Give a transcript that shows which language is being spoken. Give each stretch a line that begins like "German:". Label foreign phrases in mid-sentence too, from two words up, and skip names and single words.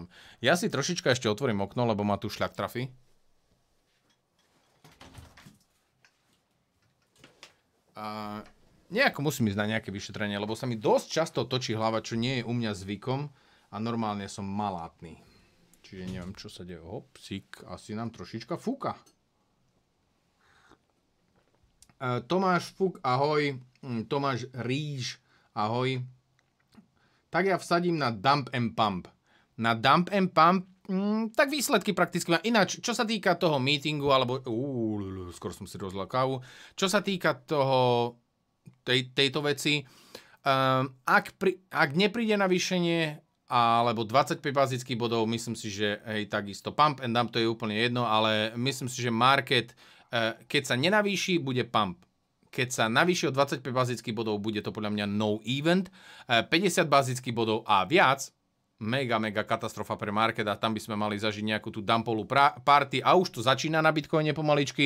Slovak: Ja si trošička ešte otvorím okno, lebo ma tu šľak trafí. Nejako musím ísť na nejaké vyšetrenie, lebo sa mi dosť často točí hlava, čo nie je u mňa zvykom a normálne som malátny. Čiže neviem, čo sa deje. Hopsík, asi nám trošička fúka. Tomáš Fuk, ahoj. Tomáš Ríž, ahoj. Tak ja vsadím na
English: dump and pump. Na dump and pump,
Slovak: tak výsledky prakticky má. Ináč, čo sa týka toho meetingu, alebo... skoro som si rozlal kávu. Čo sa týka tejto veci, ak nepríde navýšenie, alebo 25 bazických bodov, myslím si, že hej, takisto
English: pump and dump,
Slovak: to je úplne jedno, ale myslím si, že market, keď sa nenavýši, bude pump. Keď sa navýši o 25 bazických bodov, bude to podľa mňa
English: no event.
Slovak: 50 bazických bodov a viac, mega katastrofa pre market a tam by sme mali zažiť nejakú tú dumpovú party a už to začína na Bitcoine pomaličky.